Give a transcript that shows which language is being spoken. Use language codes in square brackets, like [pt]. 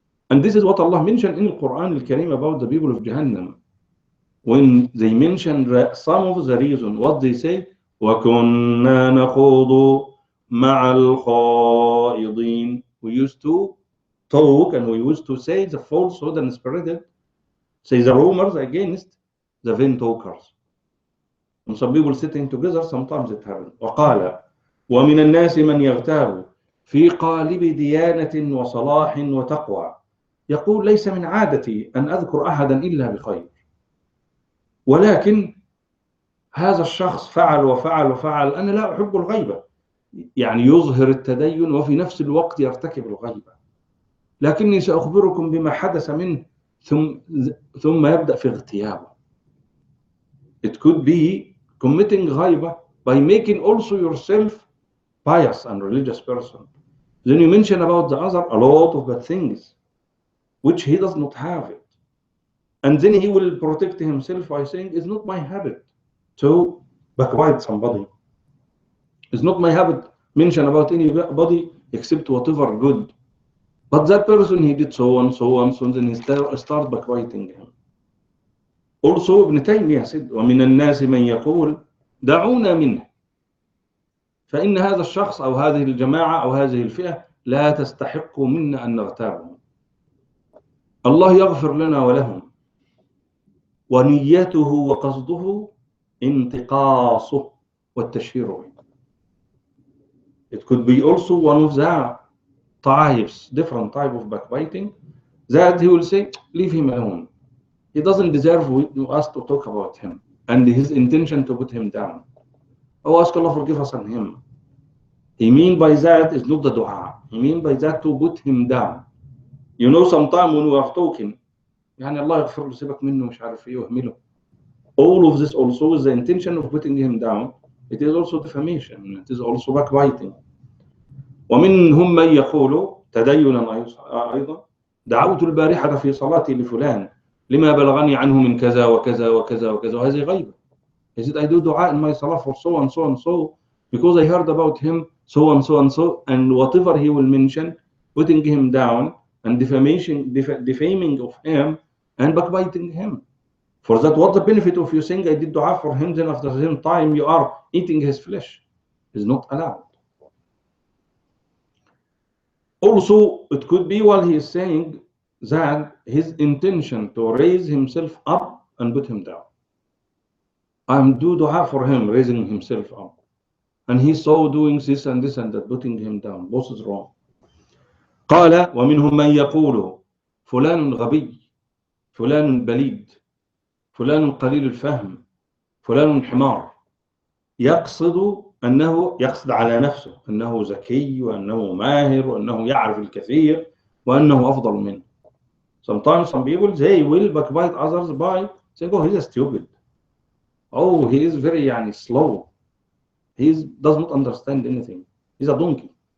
[en] And this is what Allah mentioned in the Quran al-Karim about the people of Jahannam, when they mentioned some of the reason what they say, [ar] وَكُنَّا نَخُوضُ مَعَ الْخَائِضِينَ. [en] We used to talk and we used to say the falsehood and spread it, say the rumors against the vain talkers. And some people sitting together, sometimes it happens. [ar] وقال ومن الناس من يغتاب في قالب ديانة وصلاح وتقوى يقول ليس من عادتي أن أذكر أحدا إلا بخير، ولكن هذا الشخص فعل وفعل وفعل، أنا لا أحب الغيبة، يعني يظهر التدين وفي نفس الوقت يرتكب الغيبة، لكني سأخبركم بما حدث منه ثم يبدأ في اغتيابه. [en] It could be committing غيبة by making also yourself pious and religious person. Then you mention about the other a lot of bad things which he does not have it, and then he will protect himself by saying it's not my habit to backbite somebody, it's not my habit mention about anybody except whatever good, but that person he did so and so and so, and then he start backbiting him. Also Ibn Taymiyyah said [ar] ومن الناس من يقول دعونا منه فإن هذا الشخص أو هذه الجماعة أو هذه الفئة لا تستحق منا أن نغتابهم. الله يغفر لنا ولهم، ونيته وقصده انتقاصه والتشهير به. [en] It could be also one of the types, different type of backbiting, that he will say, leave him alone. He doesn't deserve us to talk about him, and his intention to put him down. Oh, ask Allah forgive us on him. He mean by that is not the dua. He mean by that to put him down. You know, sometimes when we are talking, [ar] يعني الله يغفر له سيبك منه مش عارف ايه واهمله. [en] All of this also is the intention of putting him down. It is also defamation. It is also backbiting. [ar] ومنهم من يقول تدينا أيضا دعوت البارحة في صلاتي لفلان لما بلغني عنه من كذا وكذا وكذا وكذا. وهذه غيبة. [en] He said, I do dua in my salah for so and so and so because I heard about him so and so and so, and whatever he will mention, putting him down and defaming of him and backbiting him. For that, what the benefit of you saying I did dua for him, then after the same time you are eating his flesh? Is not allowed. Also, it could be while he is saying that his intention to raise himself up and put him down. I'm do dua for him, raising himself up. And he saw doing this and this and that, putting him down. Both is wrong. [ar] قال ومنهم من يقول فلان غبي، فلان بليد، فلان قليل الفهم، فلان حمار. يقصد على نفسه أنه ذكي وأنه ماهر وأنه يعرف الكثير وأنه أفضل منه. [en] Sometimes some people they will backbite others by saying, oh, he's a stupid. Oh, he is very slow. He does not understand anything. He's a donkey.